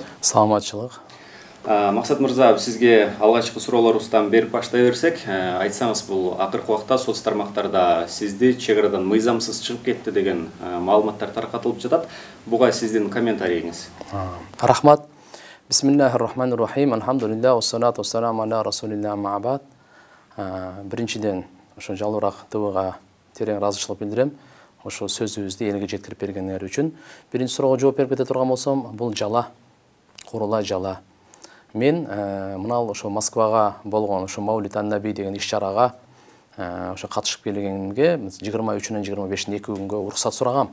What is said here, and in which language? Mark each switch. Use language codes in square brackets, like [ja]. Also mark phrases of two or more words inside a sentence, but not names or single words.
[ky] Саламатчылык. Максат мырза, сизге алгачкы суроолорубуздан берип баштай берсек, айтсаңыз, бул акыркы убакта соц тармактарда сизди чек арадан мыйзамсыз чыгып кетти деген маалыматтар таркатылып жатат. Буга сиздин комментарийиңиз? Рахмат. [ar] بسم الله الرحمن الرحيم. الحمد لله والصلاة والسلام على رسول الله أما بعد. [ky] Биринчиден, ошо Жалбырак ТВга терең ыраазычылык билдирем. Ошо сөзүбүздү элге жеткирип бергендер үчүн. Биринчи суроого жооп берип кете турган болсом, бул жала, курулай жала. Мен мынал ошо Москвага болгон ошо Маулид ан-Наби деген иш-чарага ошо катышып келгенимге 23-нөн 25-ине 2 күнгө уруксат сурагам.